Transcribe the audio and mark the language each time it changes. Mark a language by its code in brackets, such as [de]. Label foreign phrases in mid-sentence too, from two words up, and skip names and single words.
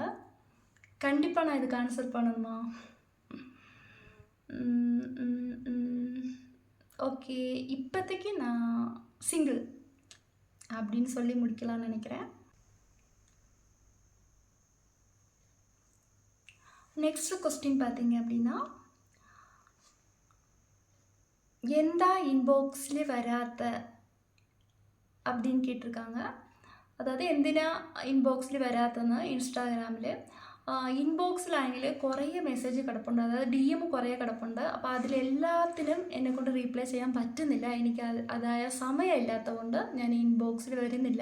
[ta] கண்டிப்பாக நான் இதுக்கு ஆன்சர் பண்ணணுமா? ஓகே, இப்போதைக்கு நான் சிங்கிள் அப்படின்னு சொல்லி முடிக்கலாம்னு நினைக்கிறேன். [en] next question [ta] பார்த்தீங்க அப்படின்னா, [ml] എന്താ ഇൻബോക്സിൽ വരാത്ത [ta] அப்படின்னு கேட்டிருக்காங்க. [ml] അതായത് എന്തിനാ ഇൻബോക്സിൽ വരാത്തെന്ന് ഇൻസ്റ്റാഗ്രാമിൽ ഇൻബോക്സിലാണെങ്കിൽ കുറേ മെസ്സേജ് കിടപ്പുണ്ട്. അതായത് DM കുറേ കിടപ്പുണ്ട്. അപ്പോൾ അതിലെല്ലാത്തിനും എന്നെക്കൊണ്ട് റീപ്ലൈ ചെയ്യാൻ പറ്റുന്നില്ല. എനിക്ക് അതായ സമയമില്ലാത്തതുകൊണ്ട് ഞാൻ ഇൻബോക്സിൽ വരുന്നില്ല.